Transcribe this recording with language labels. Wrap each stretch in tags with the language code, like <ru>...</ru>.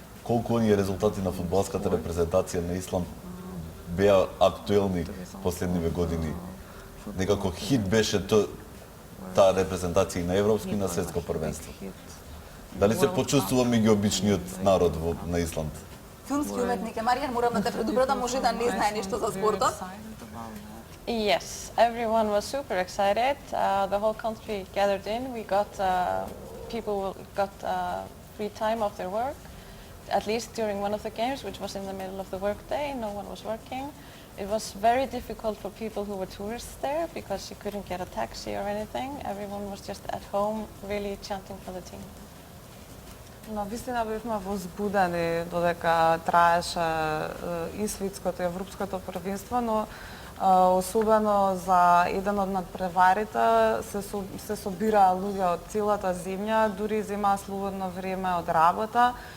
<mk>Колку оние резултати на фудбалската репрезентација на Исланд беа актуелни последниве години? Некако хит беше таа репрезентација и на европско и на светско првенство. Дали се почувствува меѓу обичниот народ на Исланд? Филмски уметник е Маријан, морам да те предупредам, може да не знае ништо за спортот.</mk> <en>Yes, everyone was super excited. The whole country gathered in. We got people got free time off their work, at least during one of the games, which was in the middle of the workday. No one was working. it was very difficult for people who were tourists there because you couldn't get a taxi or anything. Everyone was just at home, really chanting for the team.</en> <mk>На вистина бевме возбудени додека траеше и светското и европското првенство, но особено за еден од надпреварите се собираа луѓе од целата земја, дури земаа слободно време од работа,</mk>